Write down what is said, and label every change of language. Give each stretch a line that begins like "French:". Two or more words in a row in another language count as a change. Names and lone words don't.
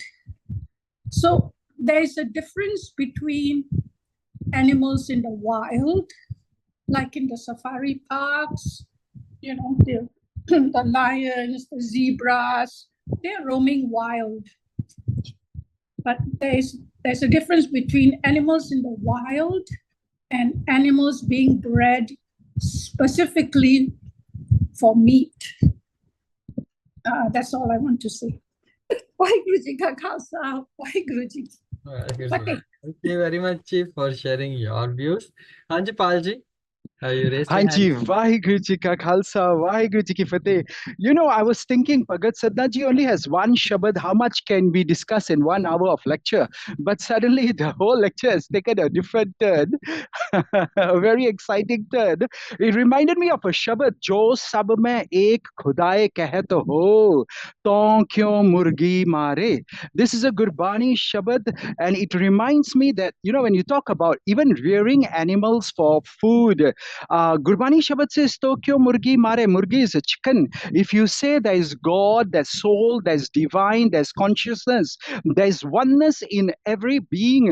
English: So there is a difference between animals in the wild, like in the safari parks, the lions, the zebras, they're roaming wild. But there's a difference between animals in the wild and animals being bred specifically for meat. That's all I want to say.
Punjabi: ਵਾਹਿਗੁਰੂ ਜੀ ਕਾ ਖ਼ਾਲਸਾ, ਵਾਹਿਗੁਰੂ ਜੀ.
English: Very good. Fateh. Thank you very much, Chief, for sharing your views. Hanji Palji, you raised your Hanji, hand.
Punjabi: ਵਾਹਿਗੁਰੂ ਜੀ ਕਾ ਖ਼ਾਲਸਾ, ਵਾਹਿਗੁਰੂ ਜੀ ਕੀ ਫ਼ਤਹਿ.
English: You know, I was thinking Bhagat Sadhana Ji only has one Shabad. How much can we discuss in 1 hour of lecture? But suddenly the whole lecture has taken a different turn, a very exciting turn. It reminded me of a Shabad,
Punjabi: ਜਉ ਸਭ ਮਹਿ ਏਕੁ ਖੁਦਾਇ ਕਹਤ ਹਉ, ਤਉ ਕਿਉ ਮੁਰਗੀ ਮਾਰੈ.
English: This is a Gurbani Shabad, and it reminds me that, you know, when you talk about even rearing animals for food, Gurbani Shabad says,
Punjabi: ਟੋਕਿਓ ਮੁਰਗੀ ਮਾਰੈ.
English: Murgi is a chicken. If you say there is God, there's soul, there's divine, there's consciousness, there's oneness in every being.